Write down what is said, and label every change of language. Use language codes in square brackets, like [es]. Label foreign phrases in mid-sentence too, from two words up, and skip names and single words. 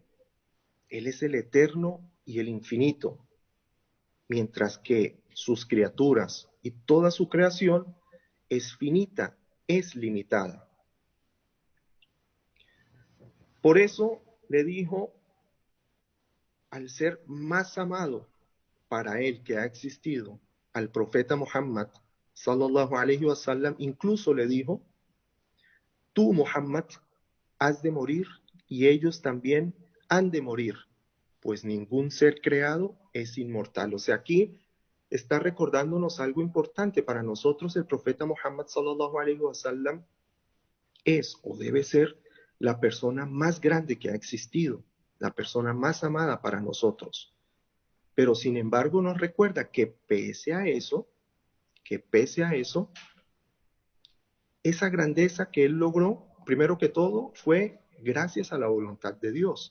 [es] Él es el eterno y el infinito, mientras que sus criaturas y toda su creación es finita, es limitada. Por eso le dijo, al ser más amado para él que ha existido, al profeta Muhammad, [ar] صلى الله عليه وسلم, [es] incluso le dijo, tú, Muhammad, has de morir y ellos también han de morir, pues ningún ser creado es inmortal. O sea, aquí está recordándonos algo importante para nosotros. El profeta Muhammad [ar] صلى الله عليه وسلم [es] es o debe ser la persona más grande que ha existido, la persona más amada para nosotros. Pero sin embargo nos recuerda que pese a eso, esa grandeza que él logró, primero que todo, fue gracias a la voluntad de Dios.